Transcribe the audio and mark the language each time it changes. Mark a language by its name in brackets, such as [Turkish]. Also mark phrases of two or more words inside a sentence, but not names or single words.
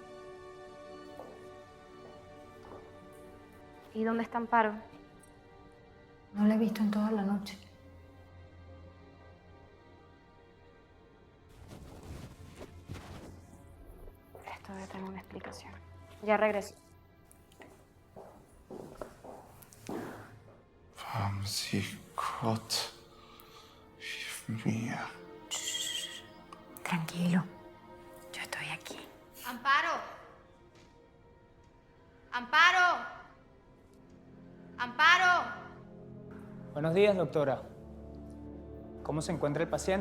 [Spanish] ¿Y dónde está Amparo? No la he visto en toda la noche. Esto debe tener una explicación. Ya regreso. [German] Haben Sie Gott, hilf mir. [Spanish] Tranquilo, yo estoy aquí. ¡Amparo! ¡Amparo! ¡Amparo! Buenos días, doctora. ¿Cómo se encuentra el paciente?